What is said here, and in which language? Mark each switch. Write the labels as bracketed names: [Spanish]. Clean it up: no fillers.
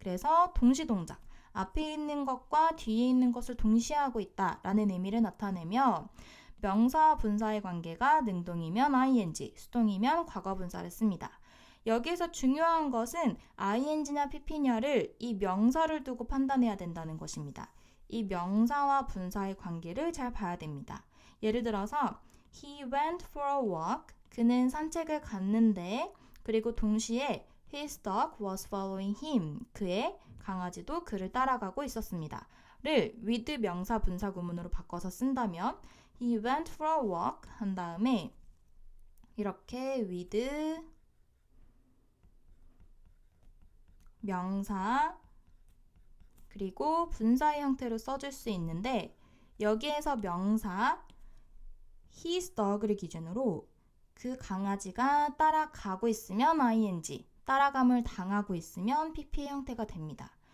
[Korean] 그래서 동시동작, 앞에 있는 것과 뒤에 있는 것을 동시에 하고 있다 라는 의미를 나타내며 명사와 분사의 관계가 능동이면 ing, 수동이면 과거분사를 씁니다. 여기에서 중요한 것은 ing냐 pp냐를 이 명사를 두고 판단해야 된다는 것입니다. 이 명사와 분사의 관계를 잘 봐야 됩니다. 예를 들어서 [English] He went for a walk. [Korean] 그는 산책을 갔는데 그리고 동시에 [English] His dog was following him. [Korean] 그의 강아지도 그를 따라가고 있었습니다. 를 with 명사 분사 구문으로 바꿔서 쓴다면 [English] He went for a walk [Korean] 한 다음에 이렇게 with 명사 그리고 분사의 형태로 써줄 수 있는데 여기에서 명사 his dog를 기준으로 그 강아지가 따라가고 있으면 ing, 따라감을 당하고 있으면 pp의 형태가 됩니다.